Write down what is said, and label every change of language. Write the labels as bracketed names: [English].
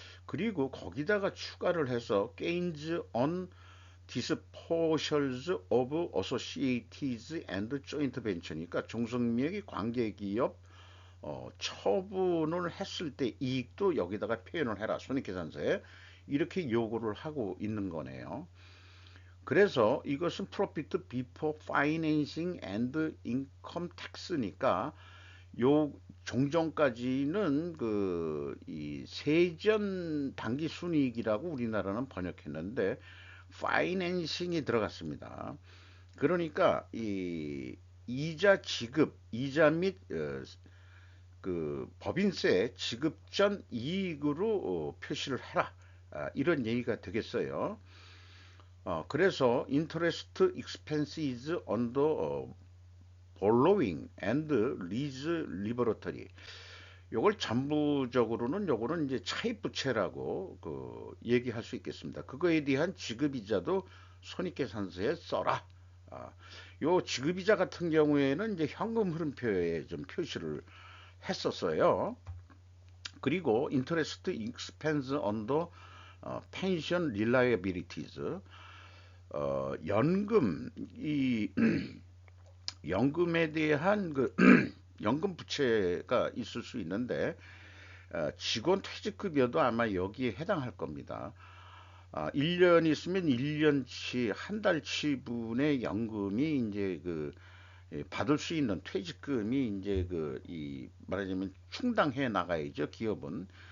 [Korean] 그리고 거기다가 추가를 해서 [English] gains on disposals of associates and joint venture [Korean] 니까 종속명의 관계기업 처분을 했을 때 이익도 여기다가 표현을 해라. 손익계산서에 이렇게 요구를 하고 있는 거네요. 그래서 이것은 [English] Profit Before Financing and Income Tax니까 [Korean] 요 종전까지는 이 세전 당기 순이익이라고 우리나라는 번역했는데 파이낸싱이 들어갔습니다. 그러니까 이 이자 지급, 이자 및 법인세 지급 전 이익으로 표시를 해라. 이런 얘기가 되겠어요. 그래서 [English] interest expenses on the borrowing and lease liberatory. [Korean] 요걸 전부적으로는 요거는 이제 차입 부채라고 얘기할 수 있겠습니다. 그거에 대한 지급이자도 손익계산서에 써라. 아, 요 지급이자 같은 경우에는 이제 현금 흐름표에 좀 표시를 했었어요. 그리고 [English] interest expense on the pension liabilities. [Korean] 연금 이 연금에 대한 연금 부채가 있을 수 있는데 직원 퇴직급여도 아마 여기에 해당할 겁니다. 1년 있으면 1년치 한 달치분의 연금이 이제 받을 수 있는 퇴직금이 이제 이 말하자면 충당해 나가야죠, 기업은.